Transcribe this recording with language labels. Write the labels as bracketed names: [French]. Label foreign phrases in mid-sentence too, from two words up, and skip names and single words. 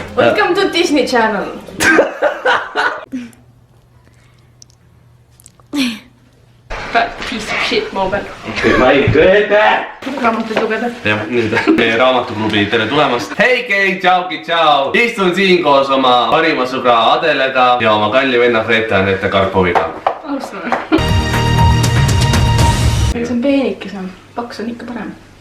[English] Welcome to Disney Channel. Piece of shit moment. [Estonian] Ma ei kõede! Raamatuid lugeda. Jah, nüüd meie raamatuklubi, tere tulemast! Hei Kei, tšauki, tšau! Istun siin koos oma parima sõbra Adelega ja oma kalli venna Greta Anette Karpoviga. Alustame. See on peenikesem, paks on ikka parem.